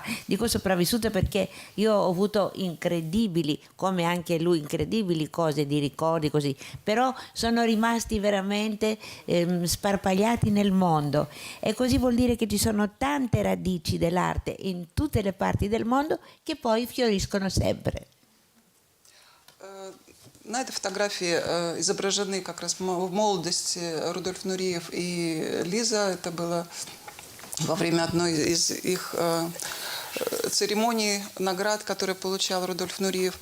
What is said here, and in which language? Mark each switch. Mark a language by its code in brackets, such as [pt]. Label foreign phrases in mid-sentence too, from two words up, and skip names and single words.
[it] Dico sopravvissuto perché io ho avuto incredibili, come anche lui, incredibili cose di ricordi così, però sono rimasti veramente sparpagliati nel mondo e così vuol dire che ci sono tante radici dell'arte in tutte le parti del mondo che poi fioriscono sempre. [ru] На этой фотографии изображены как раз в молодости Рудольф Нуриев и Лиза. Это было во время одной из их церемоний, наград, которые получал Рудольф Нуриев.